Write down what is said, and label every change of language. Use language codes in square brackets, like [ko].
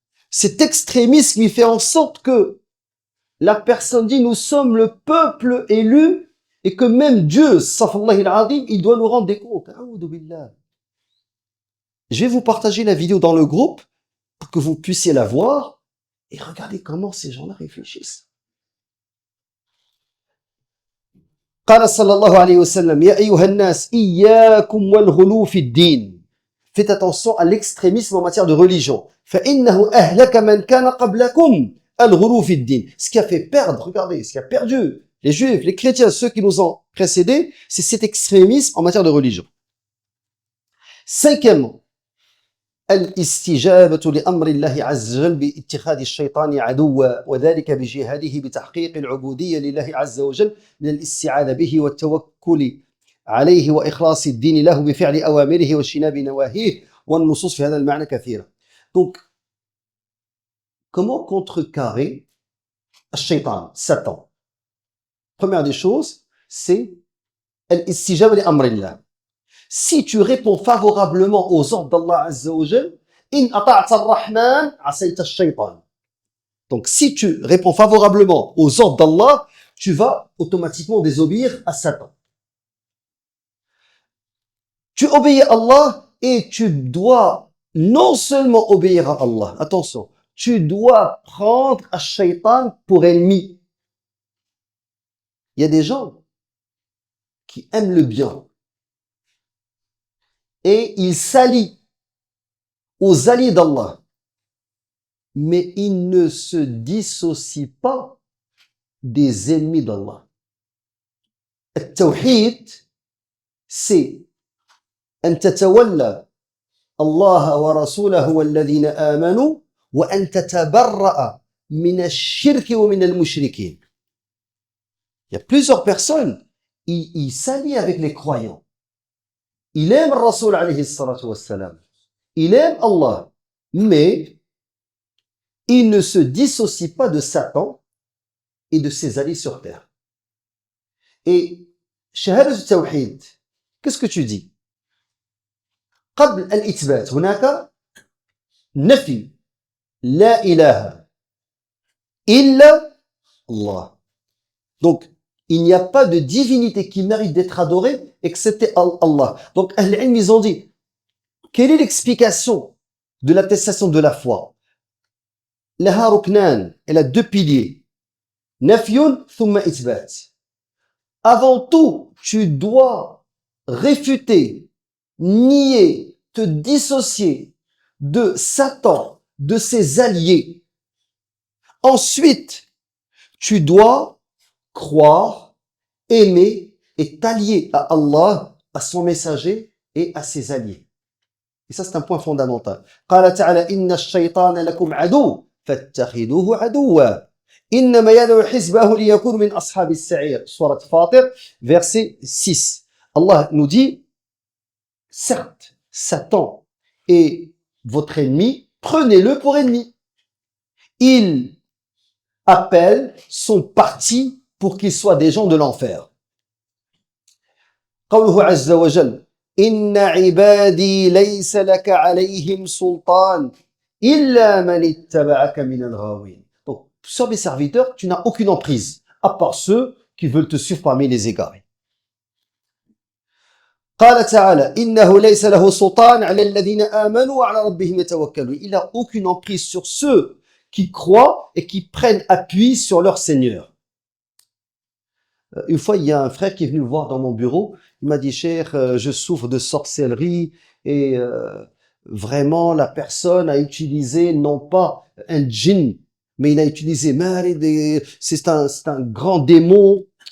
[fr] Cet extrémisme qui fait en sorte que la personne dit nous sommes le peuple élu et que même Dieu, safallah al-azim, il doit nous rendre des comptes. [ar] A'oudou billah. [fr] Je vais vous partager la vidéo dans le groupe pour que vous puissiez la voir et regardez comment ces gens-là réfléchissent. [ar] قال صلى الله عليه وسلم يا أيها الناس إياكم والغلو في الدين. [fr] Faites attention à l'extrémisme en matière de religion. [ar] فإنه أهلك من كان قبلكم الغلو في الدين. [fr] Ce qui a fait perdre, regardez, ce qui a perdu les juifs, les chrétiens, ceux qui nous ont précédés, c'est cet extrémisme en matière de religion. [ar] Cinquièmement, الاستجابة لأمر الله عز وجل باتخاذ الشيطان عدوا وذلك بجهاده بتحقيق العبودية لله عز وجل من الاستعاذة به والتوكل عليه وإخلاص الدين له بفعل أوامره واجتناب نواهيه والنصوص في هذا المعنى كثيرة. [fr] Donc, comment contrecarrer الشيطان, Satan? Première des choses, c'est [ar] al-istijaba li amrillah. [fr] Si tu réponds favorablement aux ordres d'Allah Azza wa Jal, [ar] in ata'ta ar-Rahman, asayta ash-shaytan. [fr] Donc, si tu réponds favorablement aux ordres d'Allah, tu vas automatiquement désobéir à Satan. Tu obéis à Allah et tu dois non seulement obéir à Allah, attention, tu dois prendre ash-shaytan pour ennemi. Il y a des gens qui aiment le bien et ils s'allient aux alliés d'Allah, mais ils ne se dissocient pas des ennemis d'Allah. [ar] التوحيد c'est أن تتولى الله ورسوله والذين آمنوا وأن تتبرأ من الشرك ومن المشركين. [fr] Il y a plusieurs personnes, ils s'allient avec les croyants. Il aime le Rasoul alayhi salatu wassalam. Il aime Allah. Mais il ne se dissocie pas de Satan et de ses alliés sur terre. Et شهادة التوحيد, qu'est-ce que tu dis? [ar] قبل الإثبات هناك نفي لا إله إلا الله. [fr] Donc, il n'y a pas de divinité qui mérite d'être adorée excepté Allah. Donc, Ahl-Ilm, ils ont dit, quelle est l'explication de l'attestation de la foi? [ar] Laha ruknan, [fr] elle a deux piliers. [ar] Nafyun thumma ithbat. [fr] Avant tout, tu dois réfuter, nier, te dissocier de Satan, de ses alliés. Ensuite, tu dois croire, aimer et t'allier à Allah, à son messager et à ses alliés. Et ça, c'est un point fondamental. [ar] قال تعالى إن الشيطان لكم عدو فاتخذوه عدوا إنما يدعو حزبه ليكون من أصحاب السعير. [fr] Sourate Fatir, verset 6. Allah nous dit, certes, Satan est votre ennemi, prenez-le pour ennemi. Il appelle son parti pour qu'ils soient des gens de l'enfer. [ar] قوله عز وجل إن عبادي ليس لك عليهم سلطان إلا من اتبعك من الغاوين. [fr] Donc, sur mes serviteurs, tu n'as aucune emprise, à part ceux qui veulent te suivre parmi les égarés. [ar] قال تعالى إنه ليس له سلطان على الذين آمنوا وعلى ربهم يتوكلون. [fr] Il n'a aucune emprise sur ceux qui croient et qui prennent appui sur leur Seigneur. Une fois, il y a un frère qui est venu me voir dans mon bureau. Il m'a dit, Cheikh, je souffre de sorcellerie et vraiment la personne a utilisé non pas un djinn, mais il a utilisé Marid, c'est un grand démon.